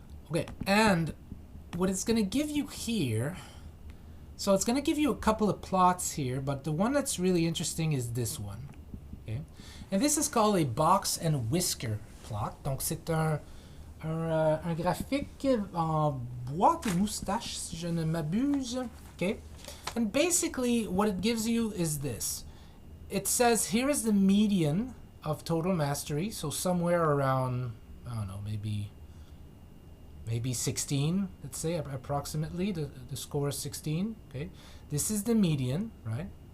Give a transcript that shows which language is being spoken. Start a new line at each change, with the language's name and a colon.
English: Okay, and what it's going to give you here, so it's going to give you a couple of plots here, but the one that's really interesting is this one. Okay? And this is called a box and whisker plot.
French: Donc, c'est un graphique en boîte et moustache, si je ne m'abuse.
English: Okay? And basically, what it gives you is this. It says, here is the median of total mastery, so somewhere around, I don't know, maybe 16, let's say, approximately. The score is 16. Okay? This is the median, right?